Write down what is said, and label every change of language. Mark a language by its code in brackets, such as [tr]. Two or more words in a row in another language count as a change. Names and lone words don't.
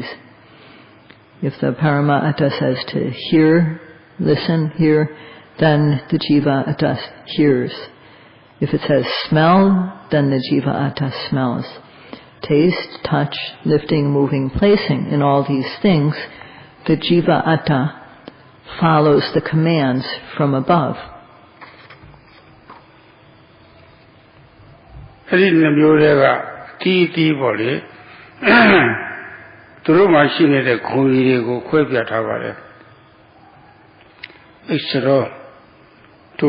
[en] If the Parama Atta says to hear, listen, hear, then the Jiva Atta hears. If it says smell, then the Jiva Atta smells. Taste, touch, lifting, moving, placing, in all these things, the Jiva Atta follows the commands from above. [my] အဲ့ဒီ 2 မျိုးတွေကတီးပေါ့လေသူတို့မှာရှိနေတဲ့ခွန်ကြီးတွေကိုခွဲပြထားပါတယ်ဣစ္ဆရောတို့